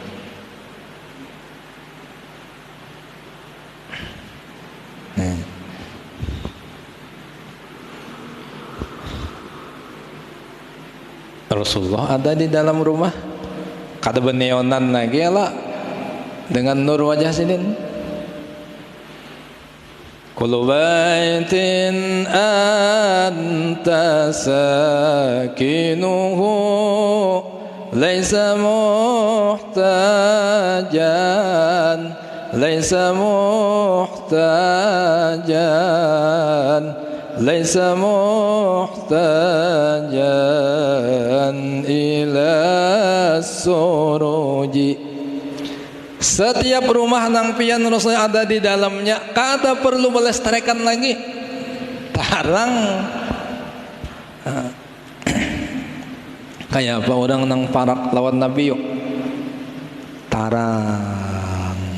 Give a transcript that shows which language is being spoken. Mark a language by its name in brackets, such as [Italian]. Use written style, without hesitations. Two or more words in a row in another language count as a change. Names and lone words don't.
[Banjar] Rasulullah ada di dalam rumah, kada beneonan lagi lah dengan nur wajah sidin. [Arabic] كل بيت أنت ساكنه ليس محتاجا ليس محتاجا إلى السروج. [Banjar] Setiap rumah nang pian Rasul ada di dalamnya, kada perlu melestarikan lagi tarang. Kayak apa orang nang parak lawan Nabi yuk tarang.